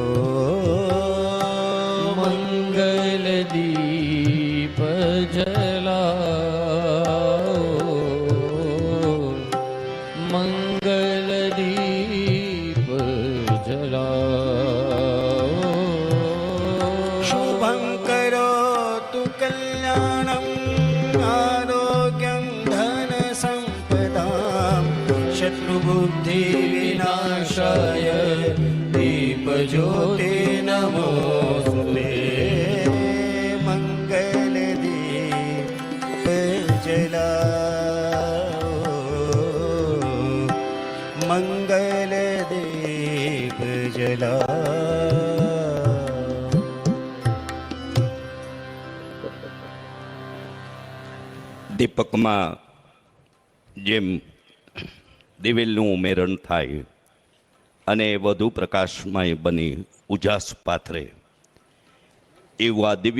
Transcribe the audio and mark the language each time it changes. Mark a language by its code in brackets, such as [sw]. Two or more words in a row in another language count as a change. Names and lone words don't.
[hi] मंगल दीप जलाओ, मंगल दीप जलाओ. [sa] बुद्धि विनाशाय दीप ज्योति नमोस्तुते. [hi] मंगल दीप जलाओ, मंगल दीप जलाओ. [gu] દીપકમાં જેમ દિવેલનું ઉમેરણ થાય અને વધુ પ્રકાશમય બની ઉજાસ પાથરે, એવું આ દિવ્ય